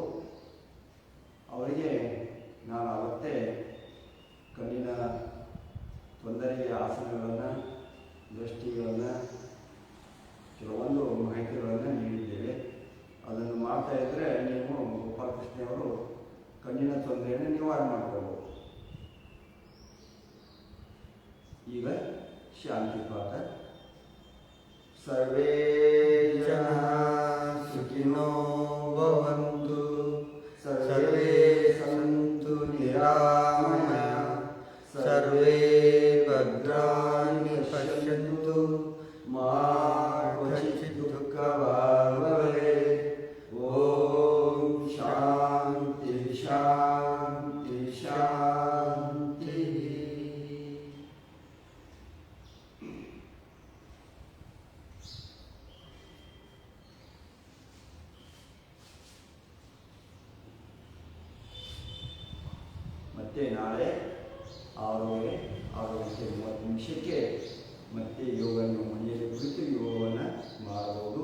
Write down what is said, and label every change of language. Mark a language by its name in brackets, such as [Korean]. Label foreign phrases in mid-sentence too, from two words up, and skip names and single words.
[Kannada] ಅವರಿಗೆ ನಾನು ಅವತ್ತೇ ಕಣ್ಣಿನ ತೊಂದರೆಗೆ ಆಸನಗಳನ್ನು, ದೃಷ್ಟಿಗಳನ್ನು, ಕೆಲವೊಂದು ಮಾಹಿತಿಗಳನ್ನು ನೀಡಿದ್ದೇವೆ. ಅದನ್ನು ಮಾಡ್ತಾ ಇದ್ದರೆ ನೀವು ಗೋಪಾಲಕೃಷ್ಣವರು ಕಣ್ಣಿನ ತೊಂದರೆಯನ್ನು ನಿವಾರಣೆ ಮಾಡಿಕೊಳ್ಬೋದು. ಈಗ ಶಾಂತಿ ಪಾಠ. [Sanskrit] ಸರ್ವೇ ಜನಃ ಸುಖಿನೋ ಭವಂತು, ಸರ್ವೇ ಸಂತು ನಿರಾಮಯಃ, ಸರ್ವೇ ಭದ್ರಾಣಿ ಪಶ್ಯಂತು, ಮಾ ಕ್ವಚಿತ್ ದುಃಖಭಾಗ್ ಭವೇತ್. ಓಂ ಶಾಂತಿ ಶಾಂತಿ ಶಾಂತಿ. [Kannada] ಮತ್ತೆ ನಾಳೆ 6:30 ಮತ್ತೆ ಯೋಗವನ್ನು ಮನೆಯಲ್ಲಿ ಕುಳಿತು ಯೋಗವನ್ನು ಮಾಡಬಹುದು.